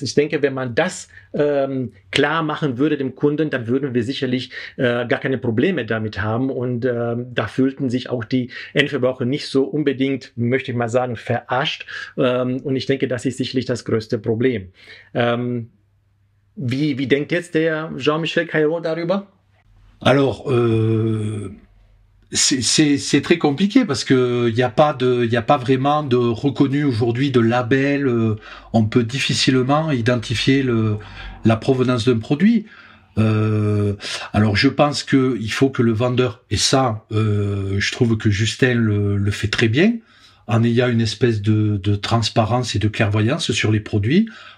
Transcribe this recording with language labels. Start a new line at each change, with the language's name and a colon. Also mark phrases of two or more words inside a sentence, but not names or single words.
German: Ich denke, wenn man das klar machen würde dem Kunden, dann würden wir sicherlich gar keine Probleme damit haben und da fühlten sich auch die Endverbraucher nicht so unbedingt, möchte ich mal sagen, verarscht und ich denke, das ist sicherlich das größte Problem. Wie denkt jetzt der Jean-Michel Cairon darüber?
French: Alors, c'est très compliqué parce que y a pas vraiment de reconnu aujourd'hui de label. On peut difficilement identifier la provenance d'un produit. Alors je pense que il faut que le vendeur, et ça, je trouve que Justin le fait très bien, en ayant une espèce de transparence et de clairvoyance sur les produits.